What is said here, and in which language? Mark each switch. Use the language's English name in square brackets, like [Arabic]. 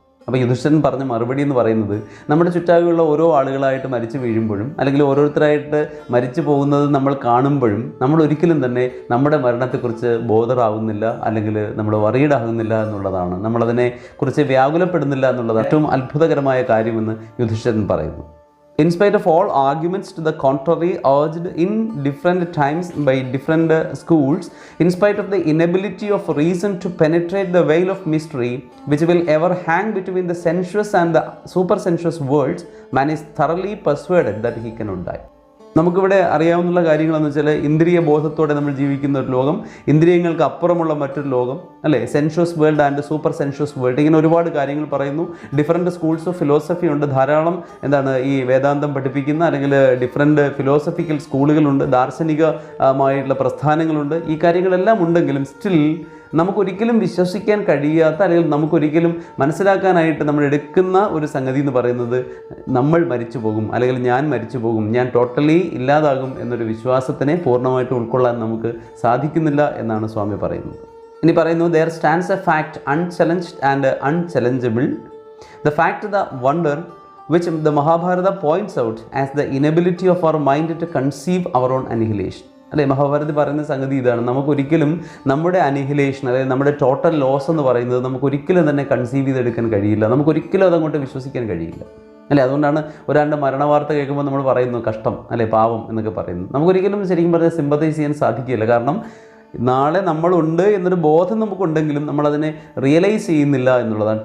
[Malayalam] അപ്പോൾ യുധിഷ്ഠിരൻ പറഞ്ഞ മറുപടി എന്ന് പറയുന്നത്, നമ്മുടെ ചുറ്റാകെയുള്ള ഓരോ ആളുകളായിട്ട് മരിച്ചു വീഴുമ്പോഴും അല്ലെങ്കിൽ ഓരോരുത്തരായിട്ട് മരിച്ചു പോകുന്നത് നമ്മൾ കാണുമ്പോഴും നമ്മൾ ഒരിക്കലും തന്നെ നമ്മുടെ മരണത്തെക്കുറിച്ച് ബോധറാവുന്നില്ല, അല്ലെങ്കിൽ നമ്മൾ വറീഡാകുന്നില്ല എന്നുള്ളതാണ്. നമ്മളതിനെ കുറിച്ച് വ്യാകുലപ്പെടുന്നില്ല എന്നുള്ളതാണ് ഏറ്റവും അത്ഭുതകരമായ കാര്യമെന്ന് യുധിഷ്ഠിരൻ പറയുന്നു. [English] In spite of all arguments to the contrary urged in different times by different schools, in spite of the inability of reason to penetrate the veil of mystery which will ever hang between the sensuous and the supersensuous worlds, man is thoroughly persuaded that he cannot die. [Malayalam] നമുക്കിവിടെ അറിയാവുന്ന കാര്യങ്ങളെന്ന് വെച്ചാൽ ഇന്ദ്രിയ ബോധത്തോടെ നമ്മൾ ജീവിക്കുന്ന ഒരു ലോകം, ഇന്ദ്രിയങ്ങൾക്ക് അപ്പുറമുള്ള മറ്റൊരു ലോകം അല്ലേ, [English] sensuous world and super sensuous world, [Malayalam] ഇങ്ങനെ ഒരുപാട് കാര്യങ്ങൾ പറയുന്നു. [English] different schools of philosophy [Malayalam] ഉണ്ട്, ധാരാളം ഈ വേദാന്തം പഠിപ്പിക്കുന്ന അല്ലെങ്കിൽ ഡിഫറെൻറ്റ് ഫിലോസഫിക്കൽ സ്കൂളുകളുണ്ട്, ദാർശനികമായിട്ടുള്ള പ്രസ്ഥാനങ്ങളുണ്ട്. ഈ കാര്യങ്ങളെല്ലാം ഉണ്ടെങ്കിലും സ്റ്റിൽ നമുക്കൊരിക്കലും വിശ്വസിക്കാൻ കഴിയാത്ത അല്ലെങ്കിൽ നമുക്കൊരിക്കലും മനസ്സിലാക്കാനായിട്ട് നമ്മൾ എടുക്കുന്ന ഒരു സംഗതി എന്ന് പറയുന്നത് നമ്മൾ മരിച്ചു പോകും, അല്ലെങ്കിൽ ഞാൻ മരിച്ചു പോകും, ഞാൻ ടോട്ടലി ഇല്ലാതാകും എന്നൊരു വിശ്വാസത്തിനെ പൂർണ്ണമായിട്ട് ഉൾക്കൊള്ളാൻ നമുക്ക് സാധിക്കുന്നില്ല എന്നാണ് സ്വാമി പറയുന്നത്. ഇനി പറയുന്നു, [English] there stands a fact unchallenged and unchallengeable, the fact, the wonder which the Mahabharata points out as the inability of our mind to conceive our own annihilation. [Malayalam] അല്ലേ, മഹാഭാരതത്തിൽ പറയുന്ന സംഗതി ഇതാണ്: നമുക്കൊരിക്കലും നമ്മുടെ അനിഹിലേഷൻ, അതായത് നമ്മുടെ ടോട്ടൽ ലോസ് എന്ന് പറയുന്നത് നമുക്കൊരിക്കലും തന്നെ കൺസീവ് ചെയ്തെടുക്കാൻ കഴിയില്ല, നമുക്കൊരിക്കലും അതങ്ങോട്ട് വിശ്വസിക്കാൻ കഴിയില്ല അല്ലേ. അതുകൊണ്ടാണ് ഒരാളുടെ മരണവാർത്ത കേൾക്കുമ്പോൾ നമ്മൾ പറയുന്നു കഷ്ടം അല്ലേ, പാവം എന്നൊക്കെ പറയുന്നു. നമുക്കൊരിക്കലും ശരിക്കും പറഞ്ഞാൽ സിമ്പതൈസ് ചെയ്യാൻ സാധിക്കില്ല. കാരണം നാളെ നമ്മളുണ്ട് എന്നൊരു ബോധം നമുക്കുണ്ടെങ്കിലും നമ്മളതിനെ റിയലൈസ് ചെയ്യുന്നില്ല എന്നുള്ളതാണ്.